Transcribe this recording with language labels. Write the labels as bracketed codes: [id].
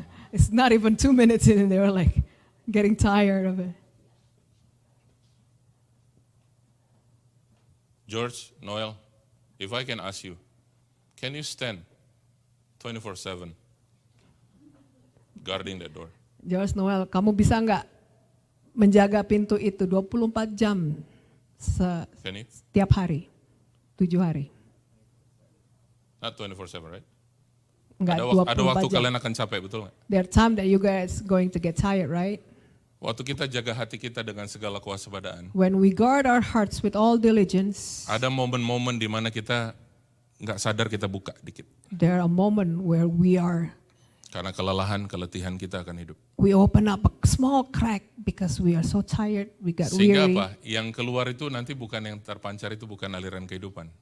[en] It's not even 2 minutes in and they were like getting tired of it. George, Noel, if I can ask you, can you stand 24/7 guarding that door? [id] George Noel, kamu bisa nggak menjaga pintu itu 24 jam [en] Can you? [id] setiap hari, 7 hari? [en] Not 24/7, right? [id] Enggak Ada waktu 24 jam. kalian akan capek, betul nggak? [en] There are time that you guys going to get tired, right? [id] Waktu kita jaga hati kita dengan segala kewaspadaan. [en] When we guard our hearts with all diligence, [id] Ada momen-momen di mana kita nggak sadar kita buka dikit. [en] there are moments where [id] Karena kelelahan, keletihan kita akan hidup. [en] we open up a small crack because we are so tired, we got [id] Sehingga [en] weary. [id] apa? Yang keluar itu nanti bukan yang terpancar, itu bukan aliran kehidupan.